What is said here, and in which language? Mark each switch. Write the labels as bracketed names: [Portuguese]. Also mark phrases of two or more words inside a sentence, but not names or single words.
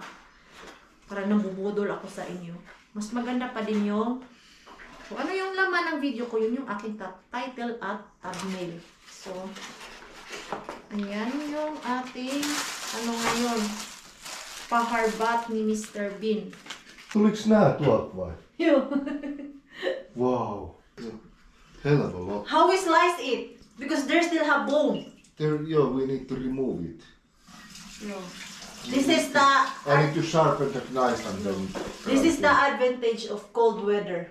[Filipino] Parang nabubudol ako sa inyo. Mas maganda pa din yung kung ano yung laman ng video ko, yun yung aking title at thumbnail. So, ayan yung ating ano ngayon, paharbat ni Mr. Bean. [Finnish] Tuliks nää tuolta vai? [English] Yo. Wow. Hell of a lot. How we slice it? Because there still have bone. There, we need to remove it. Yo. This is the I need to sharpen the knife and then... this is the advantage of cold weather.